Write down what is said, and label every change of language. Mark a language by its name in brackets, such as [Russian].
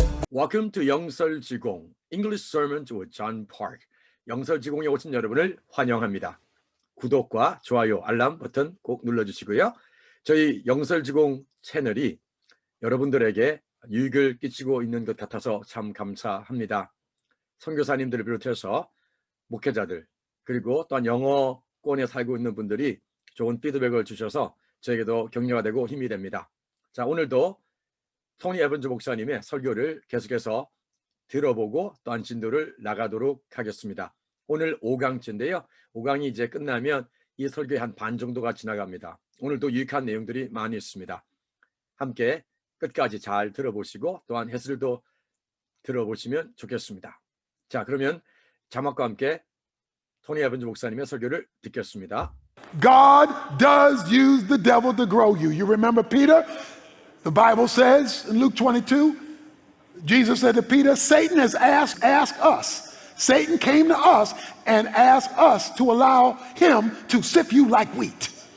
[English] Welcome to 영설지공 English Sermons with John Park. [Korean] 영설지공에 오신 여러분을 환영합니다. 구독과 좋아요, 알람 버튼 꼭 눌러주시고요. 저희 영설지공 채널이 여러분들에게 유익을 끼치고 있는 것 같아서 참 감사합니다. 선교사님들을 비롯해서 목회자들 그리고 또한 영어권에 살고 있는 분들이 좋은 피드백을 주셔서 저에게도 격려가 되고 힘이 됩니다. 자, 오늘도 토니 에번즈 목사님의 설교를 계속해서 들어보고 또한 진도를 나가도록 하겠습니다. 오늘 5강째인데요. 5강이 이제 끝나면 이 설교의 한 반 정도가 지나갑니다. 오늘도 유익한 내용들이 많이 있습니다. 함께 끝까지 잘 들어보시고 또한 해설도 들어보시면 좋겠습니다. 자, 그러면 자막과 함께 토니 에번즈 목사님의 설교를 듣겠습니다. [English] God does use the devil to grow you. You remember Peter? The Bible says in Luke 22, Jesus said to Peter, Satan has asked us. Satan came to us and asked us to allow him to sift you like wheat.